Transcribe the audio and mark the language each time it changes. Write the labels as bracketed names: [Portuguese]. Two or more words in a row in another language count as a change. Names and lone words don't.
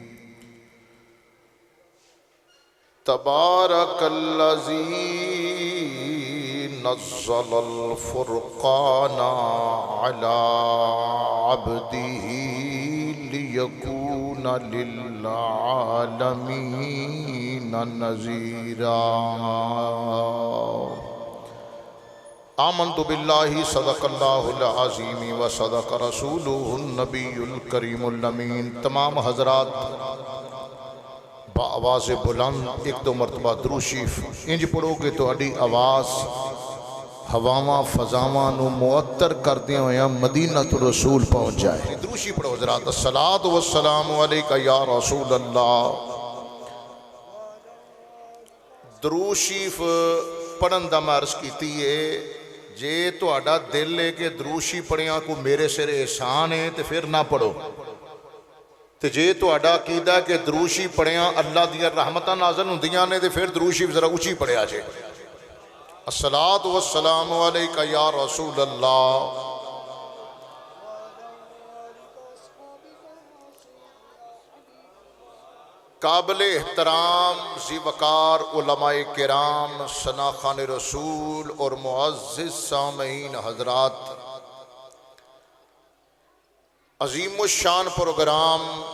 [Arabic] تبارك الذي نزل الفرقان على عبده ليكون للعالمين نذيرا آمنت بالله صدق الله العظيم وصدق رسوله النبي الكريم الأمين. [Punjabi] تمام حضرات آواز بلند اک دو مرتبہ درود شریف انج پڑھو گے تو اڑی آواز ہواواں فضاواں نوں معطر کردے ہویا مدینہ تو رسول پہنچ جائے. درود شریف پڑھو حضرات. [Arabic] الصلاة والسلام عليك يا رسول الله. [Punjabi] درود شریف پڑھن دا میں عرض کیتی ہے جے تہاڈا دل ہے کہ درود شریف پڑھیا کو میرے سر احسان ہے تو فیر نہ پڑھو، تو جے تہاڈا عقیدہ کہ درود شریف پڑھیا اللہ دیاں رحمتاں نازل ہندیاں نے تو فیر درود شریف ذرا اچی پڑھیا جے. [Arabic] الصلاة والسلام عليك يا رسول الله. [Urdu] قابل احترام ذی وقار علمائے کرام ثناخوان رسول اور معزز سامعین حضرات، عظیم الشان پروگرام